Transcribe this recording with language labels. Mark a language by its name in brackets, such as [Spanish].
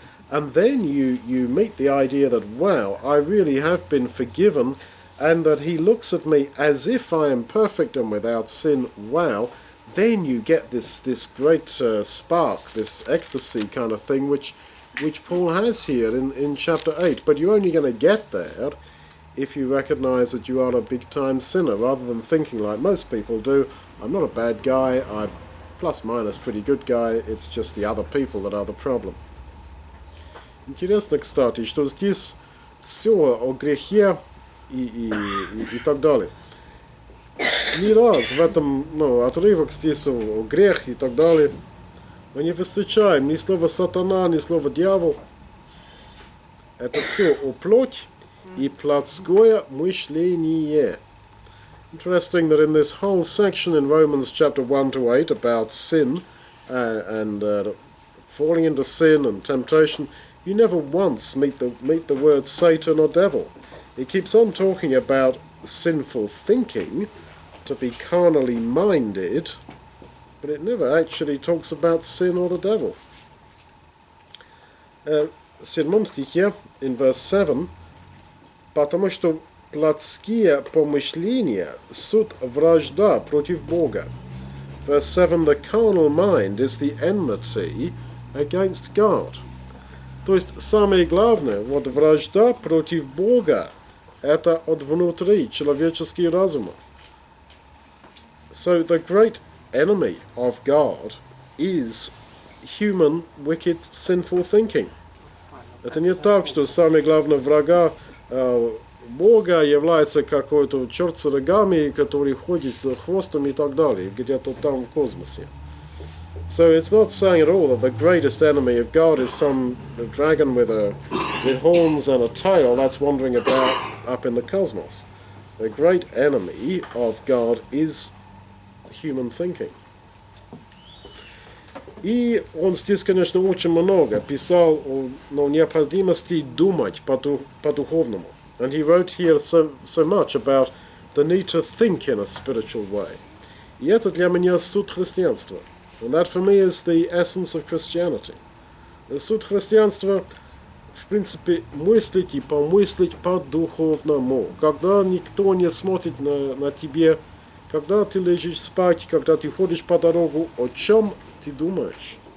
[English] And then you meet the idea that, wow, I really have been forgiven, and that he looks at me as if I am perfect and without sin, wow, then you get this great spark, this ecstasy kind of thing, which Paul has here in chapter 8. But you're only going to get there if you recognize that you are a big-time sinner, rather than thinking like most people do, I'm not a bad guy, I'm plus minus pretty good guy, it's just the other people that are the problem. [Russian] Интересно, кстати, что здесь все о грехе и так далее. Ни раз в этом отрывок здесь о грех и так далее мы не встречаем ни слова сатана, ни слова дьявол. Это все о плоть и плотское мышление. [English] Interesting that in this whole section in Romans chapter 1 to 8 about sin and falling into sin and temptation, you never once meet the word Satan or devil. It keeps on talking about sinful thinking, to be carnally minded, but it never actually talks about sin or the devil. [Russian] В 7 стихе, [English] in verse 7, [Russian] потому что плотские помышления суть вражда против Бога. [English] Verse 7, the carnal mind is the enmity against God. [Russian] То есть самое главное, вражда против Бога, это от внутри человеческий разум. [English] So the great enemy of God is human, wicked, sinful thinking. [Russian] Это не так, что самый главный врага Бога является какой-то черт с рогами, который ходит за хвостом и так далее, где-то там в космосе. [English] So it's not saying at all that the greatest enemy of God is some dragon with horns and a tail that's wandering about up in the cosmos. The great enemy of God is human thinking. [Russian] И он здесь, конечно, очень много писал о необходимости думать по-духовному. [English] And he wrote here so much about the need to think in a spiritual way. [Russian] И это для меня суть христианства. [English] And that for me is the essence of Christianity. [Russian] Суть христианства, в принципе, мыслить и помыслить по-духовному. Когда никто не смотрит на тебя, когда ты лежишь спать, когда ты ходишь по дорогу, о чем ты думаешь?